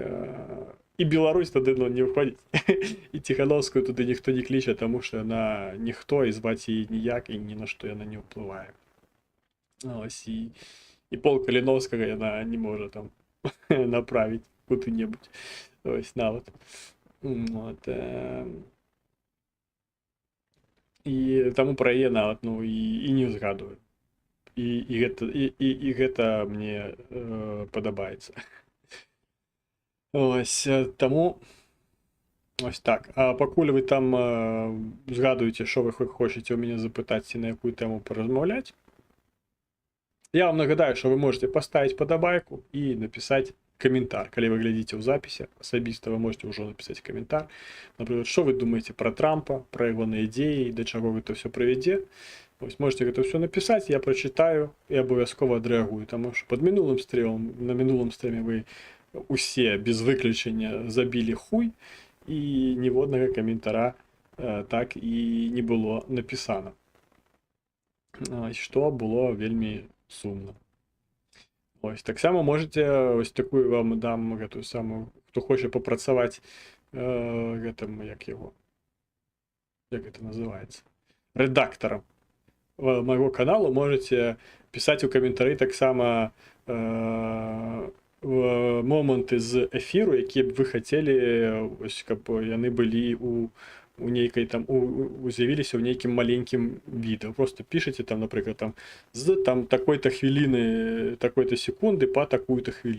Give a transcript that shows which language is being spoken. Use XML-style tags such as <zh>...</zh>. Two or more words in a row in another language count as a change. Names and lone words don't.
<uk>І Білорусь туди, ну, не входить. І Тихановську туди ніхто не кличе, тому що вона ніхто, і звати її ніяк, і ні на що вона не впливає. Ось, і пол Каліновського яна не може там направить куди-небудь. Ось,</uk> <be>нават. От, і таму пра яе нават, ну, і не ўзгадваю. І гэта мне падабаецца. Ось, таму ось так. А пакуль вы там згадуеце,</be> <uk>що ви хочете</uk> <be>у мяне запытаць ці на якую тэму паразмаўляць, я вам нагадаю,</be> <ru>что вы можете поставить подобайку и написать комментарий. Когда вы глядите в записи особисто, вы можете уже написать комментарий. Например, что вы думаете про Трампа, про его идеи, до чего это все приведет. Ось можете это все написать, я прочитаю и обовязково отреагую. Потому что под минулым стримом, на минулом стриме вы усе без выключения забили хуй, и ни одного комментаря так и не было написано. Что было</ru> <be>вельми сумно. Ось, так само можете, ось такую вам дам гэтую самую, хто хоче попрацаваць гэтым,</be> <ru>як это называется, редактором моего</ru> <be>каналу, можете писать у каментары таксама моманты з эфіру, якія б вы хацелі, ось, каб яны былі у нейкай там з'явіліся ў нейкім маленькім відэо. Просто пішаце там, напрыклад, там з там такой-то хвіліны, такой-то секунды па такую-то хвіліну.</be>